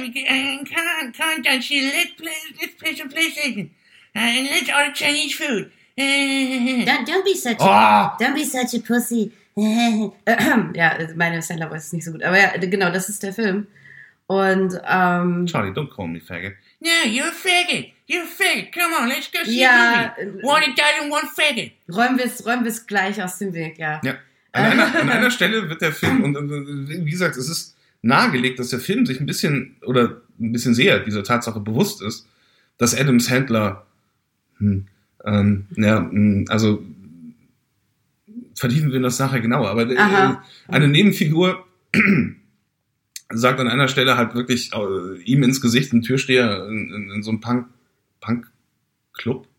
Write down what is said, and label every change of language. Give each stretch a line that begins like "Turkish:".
English: I can't don't you let's play some PlayStation. And let's order Chinese food. Don't be such a pussy.
German: Ja, meine Sandler ist nicht so gut. Aber ja, genau, das ist der Film. Und,
English: Charlie, don't call me faggot. No, you're a faggot. You're a faggot. Come on, let's go see the movie. One adult and one faggot.
German: Räumen wir's gleich aus dem Weg, ja. Ja. An einer Stelle wird der Film, und wie gesagt, es ist nahegelegt, dass der Film sich ein bisschen sehr dieser Tatsache bewusst ist, dass Adam Sandler, vertiefen wir das nachher genauer, aber eine Nebenfigur sagt an einer Stelle halt wirklich ihm ins Gesicht, ein Türsteher in so einem Punk-Club.